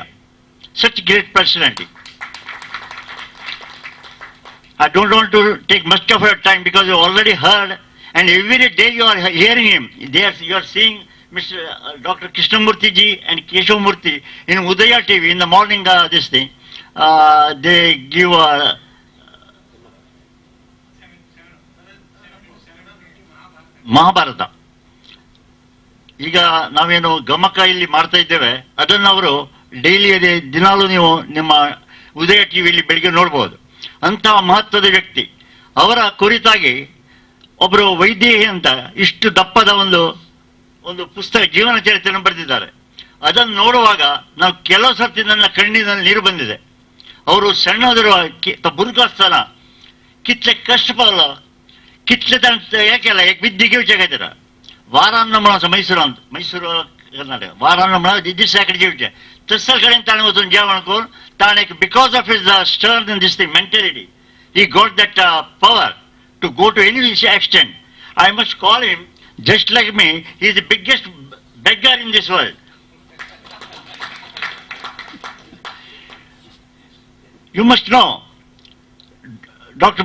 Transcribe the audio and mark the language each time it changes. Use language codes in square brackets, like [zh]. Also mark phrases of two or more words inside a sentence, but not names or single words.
[en] Such great personality. I don't want to take much of your time because you already heard, and every day you are hearing him. You are seeing Mr. Dr. Krishnamurthy ji and Keshav Murthy in Udaya TV in the morning. This thing, they give ಮಹಾಭಾರತ. [kn] ಈಗ ನಾವೇನು ಗಮಕ ಇಲ್ಲಿ ಮಾಡ್ತಾ ಇದ್ದೇವೆ ಅದನ್ನು ಅವರು ಡೈಲಿ ಅದೇ ದಿನಾಲೂ ನೀವು ನಿಮ್ಮ ಉದಯ ಟಿವಿಯಲ್ಲಿ ಬೆಳಿಗ್ಗೆ ನೋಡ್ಬೋದು. ಅಂತಹ ಮಹತ್ವದ ವ್ಯಕ್ತಿ. ಅವರ ಕುರಿತಾಗಿ ಒಬ್ಬರು ವೈದೇಹಿ ಅಂತ ಇಷ್ಟು ದಪ್ಪದ ಒಂದು ಪುಸ್ತಕ ಜೀವನ ಚರಿತ್ರೆಯನ್ನು ಬರೆದಿದ್ದಾರೆ. ಅದನ್ನು ನೋಡುವಾಗ ನಾವು ಕೆಲವು ಸರ್ತಿ ನನ್ನ ಕಣ್ಣಿನಲ್ಲಿ ನೀರು ಬಂದಿದೆ. ಅವರು ಸಣ್ಣದಿರುವ ಬುರ್ಗಾಸ್ಥಾನ [kok] कितले कष्ट पावलो, कितले याकेला एक विद्येक येवचें खातीर वारान्न म्हणून आसा मैसूर कर्नाटक वारान्न म्हणून दिसा कडेन जेवचें तसल्या कडेन ताणें वचून जेवण करून ताणें [en] because of his stern in this thing mentality he got that power to go to any extent. I must call him just like me. He is the biggest beggar in this world. You must know, Dr.